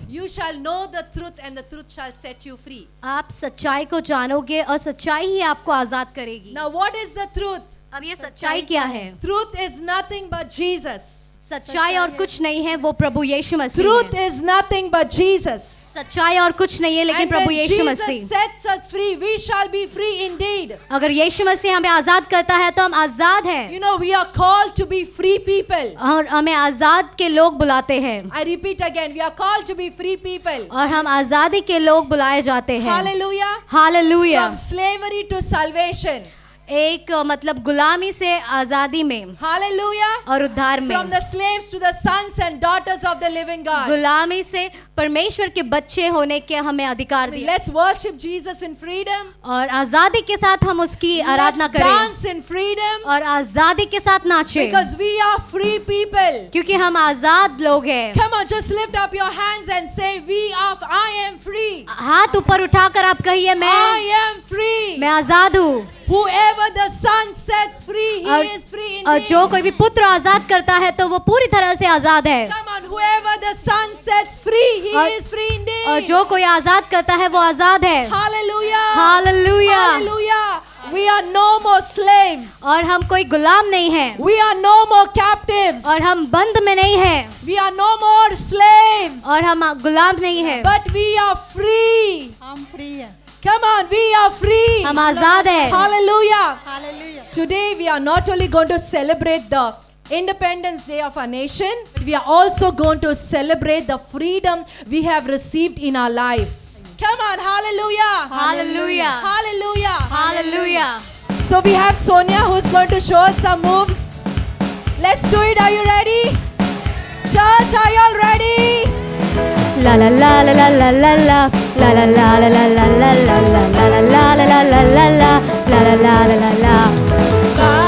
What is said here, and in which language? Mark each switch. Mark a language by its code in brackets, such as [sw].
[en] you shall know the truth and the truth shall set you free. [hi] आप सच्चाई को जानोगे और सच्चाई ही आपको आजाद करेगी. [en] Now, what is the truth? [hi] अब ये सच्चाई क्या है? [en] Truth is nothing but Jesus. [hi] सच्चाई और कुछ नहीं है, वो प्रभु यीशु मसीह [en] Truth [hi] है. [en] is nothing but Jesus. [hi] सच्चाई और कुछ नहीं है लेकिन [en] And [hi] Prabhu [en] when [hi] Yeshu [en] Jesus [hi] Masih. [en] sets us free, we shall be free indeed. [hi] अगर यीशु मसीह हमें आजाद करता है तो हम आजाद हैं. [en] You know, we are called to be free people. [hi] और हमें आजाद के लोग बुलाते हैं. [en] I repeat again, we are called to be free people. [hi] और हम आजादी के लोग बुलाए जाते हैं. [en] Hallelujah. [hi] Hallelujah. [en] From slavery to salvation. [hi] एक मतलब गुलामी से आजादी में [en] Hallelujah. [hi] और उद्धार में. [en] From the slaves to the sons and daughters of the living God. [hi] गुलामी से परमेश्वर के बच्चे होने के हमें अधिकार दिया. [en] Let's worship Jesus in freedom. [hi] और आजादी के साथ हम उसकी आराधना [en] Let's [hi] करें [en] dance in freedom. [hi] और आजादी के साथ नाचें [en] Because we are free people. [hi] क्योंकि हम आजाद लोग हैं. [en] Come on, just lift up your hands and say, I am free. [hi] हाथ ऊपर उठाकर आप कहिए, [en] I [hi] मैं [en] am free. [hi] आजाद हूँ. [en] Whoever the Son sets free, he is free [hi] और [en] indeed. [hi] जो कोई भी पुत्र आजाद करता है तो वो पूरी तरह से आजाद है. [en] Come on, whoever the Son sets free, he [hi] और- [en] is free indeed. [hi] और जो कोई आजाद करता है वो आजाद है. [en] Hallelujah. [hi] Hallelujah. [en] Hallelujah. We are no more slaves. [hi] और हम कोई गुलाम नहीं हैं [en] We are no more captives. [hi] और हम बंद में नहीं हैं [en] We are no more slaves. [hi] और हम गुलाम नहीं हैं. [en] But we are free. [hi] हम फ्री है. [en] Come on, we are free. [hi] हम आजाद हैं. [en] Hallelujah. [hi] Hallelujah. [en] Today we are not only going to celebrate the Independence Day of our nation, but we are also going to celebrate the freedom we have received in our life. Come on, hallelujah. [hi] Hallelujah. [en] Hallelujah. [hi] Hallelujah. [en] So we have Sonia who's going to show us some moves. Let's do it. Are you ready? Church, are you all ready? La la la la la la la la la la la la la la la la la la la la la la la la la la la la la.